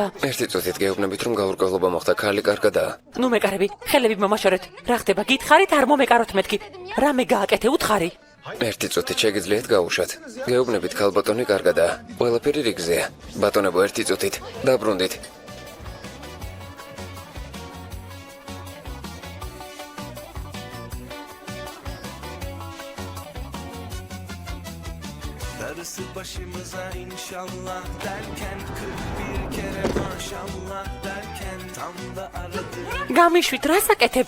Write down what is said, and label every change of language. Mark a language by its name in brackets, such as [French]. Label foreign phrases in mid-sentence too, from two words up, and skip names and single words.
[Georgian] ერთი წუთით გეუბნებით, რომ გაურკვევლობა მოხდა, ქალი კარგადაა. ნუ მეკარები, ხელები მომაშორეთ. რა ხდება? გითხარით, არ მომეკაროთ მეთქი. რამე გააკეთე, უთხარი. ერთი წუთით შეგიძლიათ გაუშვათ. გეუბნებით, ქალბატონი კარგადაა. ყველაფერი რიგზეა. ბატონებო, ერთი წუთით. დაბრუნდით. [Turkish] Darısı başımıza inşallah derken 41 kere maşallah derken tam da aradık [Georgian] გამიშვით, რას აკეთებთ?